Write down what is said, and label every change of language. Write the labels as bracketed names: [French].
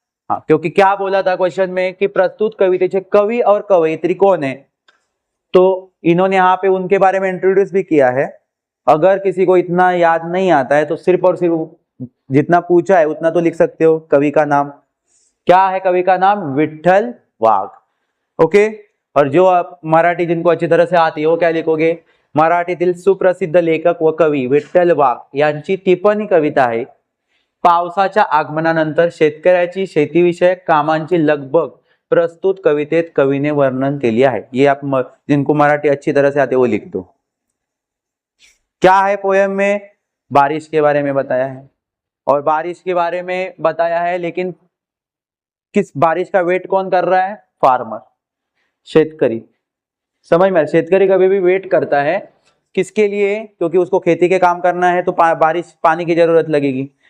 [Hindi] हाँ, क्योंकि क्या बोला था क्वेश्चन में कि [Marathi] प्रस्तुत कवितेचे कवि [Hindi] और कवयित्री कौन है, तो इन्होंने यहाँ पे उनके बारे में इंट्रोड्यूस भी किया है. अगर किसी को इतना याद नहीं आता है तो सिर्फ और सिर्फ जितना पूछा है उतना तो लिख सकते हो. कवि का नाम क्या है, कवि का नाम विठ्ठल वाघ. ओके, और जो आप मराठी जिनको अच्छी तरह से आती है वो क्या लिखोगे, [Marathi] मराठीतील सुप्रसिद्ध लेखक व कवी विठ्ठल वाघ यांची टिपणी कविता आहे. पावसाच्या आगमनानंतर शेतकऱ्याची शेतीविषयक कामांची लगबग प्रस्तुत कवितेत कवीने वर्णन केली आहे. [Hindi] ये आप जिनको मराठी अच्छी तरह से आते वो लिख दो. क्या है पोएम में, बारिश के बारे में बताया है, और बारिश के बारे में बताया है, लेकिन किस बारिश का वेट कौन कर रहा है, फार्मर, शेतकरी. समझ में, शेतकरी कभी भी वेट करता है किसके लिए, क्योंकि उसको खेती के काम करना है तो बारिश, पानी की जरूरत लगेगी.